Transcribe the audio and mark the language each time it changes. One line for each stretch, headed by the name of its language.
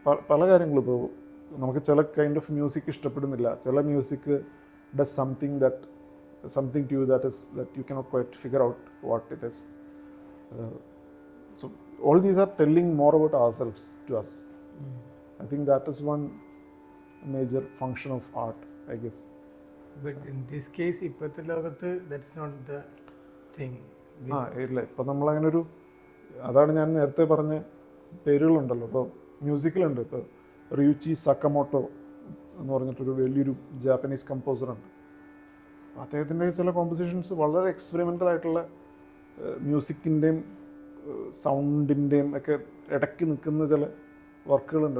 Malayalam: പല കാര്യങ്ങളും ഇപ്പോൾ നമുക്ക് ചില കൈൻഡ് ഓഫ് മ്യൂസിക് ഇഷ്ടപ്പെടുന്നില്ല, ചില music does something to you
English: that you cannot quite figure out what it is. So all these are telling more about ourselves to us. I think that is one major function of art, I guess. But in this case,
Malayalam: ഇപ്പോഴത്തെ ലോകത്ത്
English: that's not the thing.
Malayalam: ഇല്ല, ഇപ്പം നമ്മളങ്ങനെ ഒരു, അതാണ് ഞാൻ നേരത്തെ പറഞ്ഞ പേരുകളുണ്ടല്ലോ. ഇപ്പോൾ മ്യൂസിക്കിലുണ്ട്, ഇപ്പോൾ റിയൂച്ചി സക്കമോട്ടോ എന്ന് പറഞ്ഞിട്ടൊരു വലിയൊരു ജാപ്പനീസ് കമ്പോസറുണ്ട്. അദ്ദേഹത്തിൻ്റെ ചില കോമ്പോസിഷൻസ് വളരെ എക്സ്പെരിമെൻ്റൽ ആയിട്ടുള്ള മ്യൂസിക്കിൻ്റെയും സൗണ്ടിൻ്റെയും ഒക്കെ ഇടയ്ക്ക് നിൽക്കുന്ന ചില വർക്കുകളുണ്ട്.